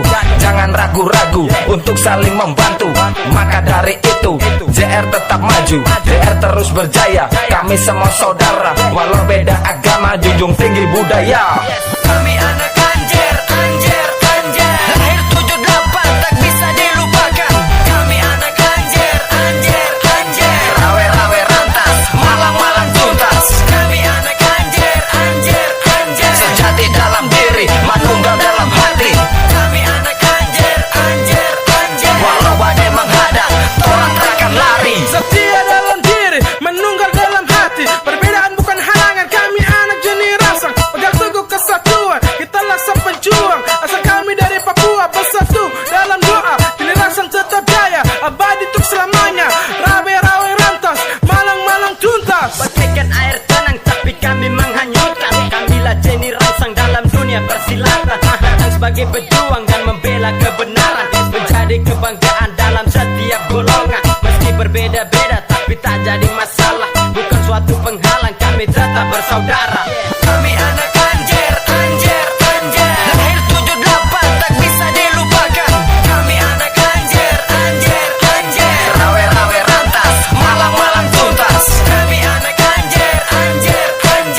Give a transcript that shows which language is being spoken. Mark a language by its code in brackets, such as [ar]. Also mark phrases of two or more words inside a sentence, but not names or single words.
[id] Jangan ragu-ragu untuk saling membantu. Maka dari itu JR tetap maju, JR terus berjaya. Kami semua saudara, walau beda agama, junjung tinggi budaya. Kami anak Anjer, Anjer, Anjer, lahir 78 tak bisa dilupakan. Kami anak Anjer, Anjer, Anjer, [jv] rawe-rawe rantas, malang-malang tuntas. [id] Kami anak Anjer, Anjer, Anjer, sejati dalam diri, manunggal dalam hati. Kami anak Anjer, Anjer, Anjer, walau badai menghadang, orang takkan lari. Setia dalam diri, menunggal dalam hati. Perbedaan bukan halangan, kami anak Joni Rangsang, pegang teguh kesatuan, kita lah sang penjuang. Asal kami dari Papua bersatu dalam doa. Joni Rangsang tetap jaya, abadi untuk selamanya. [jv] Rawe-rawe rantas, malang-malang tuntas. [id] Bagaikan air tenang tapi kami menghanyutkan. Kamilah Joni Rangsang dalam dunia persilatan, datang sebagai pejuang dan membela kebenaran, menjadi kebanggaan dalam setiap golongan. Meski berbeda-beda tapi tak jadi masalah, bukan suatu penghalang, kami tetap bersaudara. Kami anak Anjer, Anjer, Anjer, lahir 78 tak bisa dilupakan. Kami anak Anjer, Anjer, Anjer, [jv] rawe-rawe rantas, malang-malang tuntas. [id] Kami anak Anjer, Anjer, Anjer.